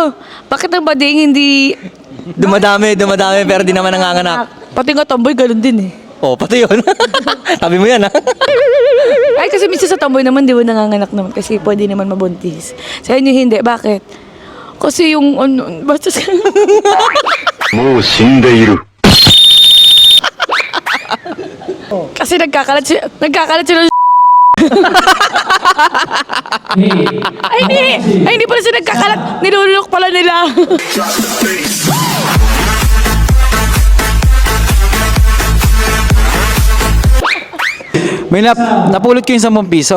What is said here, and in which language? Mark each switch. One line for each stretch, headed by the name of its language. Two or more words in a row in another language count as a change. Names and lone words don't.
Filipino: Bakit ang bading hindi... Dumadami pero di naman nanganganak. Pati nga tomboy, ganun din eh. Oh, pati yun. Sabi mo yan, ha? Ay, kasi minsan sa tomboy naman, di ba nanganganak naman? Kasi pwede naman mabuntis. Sa inyo hindi. Bakit? Kasi yung ano, basta sa...
Japanese: もう死んでいる。
Filipino: Kasi nagkakalat sila ng Ay, hindi pala sila nagkakalat. Nilulunok pala nila. May napulot ko yung 10 piso.